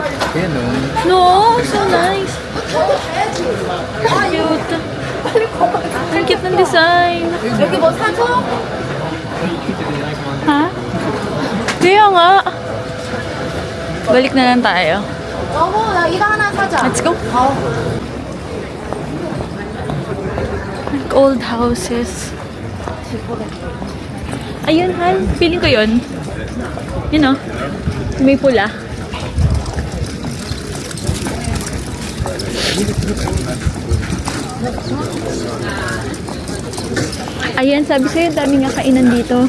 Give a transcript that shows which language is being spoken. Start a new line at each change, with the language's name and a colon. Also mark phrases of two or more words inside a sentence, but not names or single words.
Filipino: Ayan o.
English: No, so nice. Cute.
Filipino: Ang cute ng design. Ha? Kaya nga. Balik na lang tayo.
Korean: 여보, 나 이거 하나 사자.
English: Let's go. Like old houses.
Filipino: Ayun, Han. Feeling ko yun. Yun o. May pula. Ayan, sabi sa'yo, dami nga kainan dito.